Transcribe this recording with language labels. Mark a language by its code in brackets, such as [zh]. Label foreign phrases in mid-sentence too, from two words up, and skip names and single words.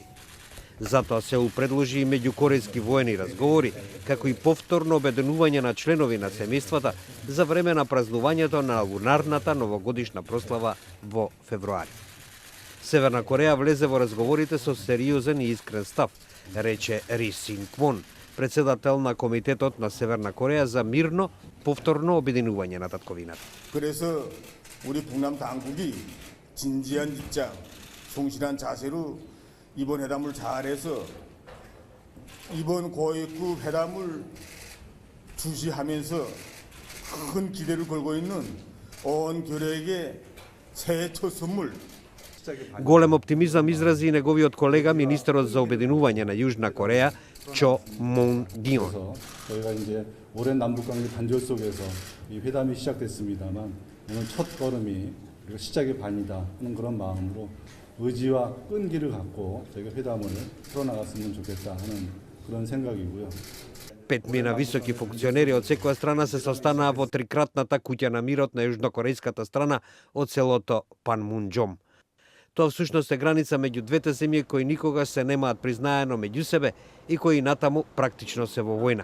[mk] Затоа Сеул предложи и меѓукорејски воени разговори, како и повторно обединување на членови на семејствата за време на празнувањето на лунарната новогодишна прослава во февруари. Северна Кореја влезе во разговорите со сериозен и искрен став, рече Ри Син Квон, председател на Комитетот на Северна Кореја за мирно повторно обединување на татковината. [ko] 그래서 우리 북남 당국이 진지한 입장, 성실한 자세로 이번 회담을 잘해서 이번 고위급 회담을 주시하면서 큰 기대를 걸고 있는 온 교회에게 새해 첫 선물. [mk] Голем оптимизам изрази и неговиот колега министерот за обединување на Јужна Кореја Чо Мун Дион. [ko] 저희가 이제 오랜 남북 관계 단절 속에서 이 회담이 시작됐습니다만 오늘 첫 걸음이 시작의 반이다 하는 그런 마음으로 의지와 끈기를 갖고 저희가 회담을 풀어나갔으면 좋겠다 하는 그런 생각이고요. [mk] Петмина високи функционери од секоја страна се состанаа во трикратната куќа на мирот на јужнокорејската страна од селото Панмунџом. Тоа всушност е граница меѓу двете земји кои никогаш се немаат признаено меѓу себе и кои натаму практично се во војна.